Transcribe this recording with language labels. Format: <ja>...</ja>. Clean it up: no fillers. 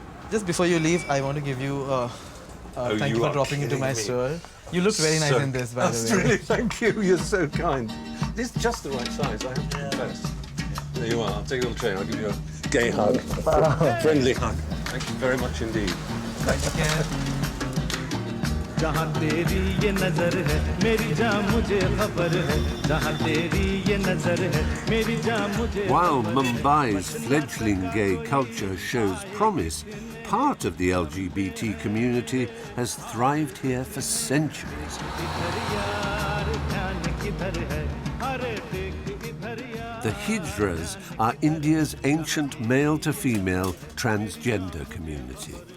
<en>Just before you leave, I want to give you thank you for dropping into my store. You look very nice in this, by the way. Really, thank you. You're so kind. This is just the right size, I have to confess. There you are. I'll take a little train. I'll give you a gay hug. Friendly hug. Thank you very much indeed. Thank you.</en> <hi>जहाँ तेरी ये नजर है मेरी जान मुझे खबर है जहाँ तेरी ये नजर है मेरी जान मुझे</hi> <en>While Mumbai's fledgling gay culture shows promise, part of the LGBT community has thrived here for centuries. The Hijras are India's ancient male-to-female transgender community.</en>